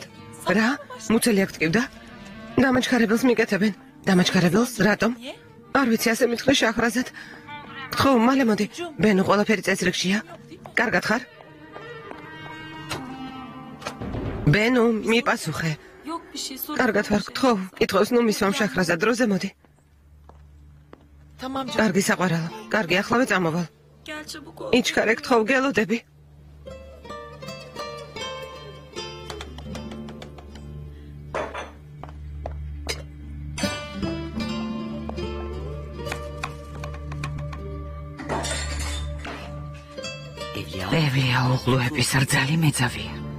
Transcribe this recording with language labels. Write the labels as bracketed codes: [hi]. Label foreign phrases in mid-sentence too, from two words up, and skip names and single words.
[ka] რა? მუცელი აქ ტკივდა? დამაჩქარებელს მიკეთებენ. დამაჩქარებელს? რატომ? არ ვიცი, ასე მითხრე შეახრაზად. გთხოვ, მალე მოდი. ბენო, ყველაფერი წესრიგშია. კარგად ხარ? ბენო, მიპასუხე. [tr] Yok bir şey sorun. [ka] კარგად ვარ, გთხოვ. კითხავს ნუ მისვამ შეახრაზად, დროზე მოდი. [tr] Tamam canım. [ka] კარგი საყვარელო. კარგი, ახლავე წამოვალ. [tr] Gel çabuk ol. [ka] იჩქარე, გთხოვ, გელოდები. ევლია უღლუების რძალი მეძავია.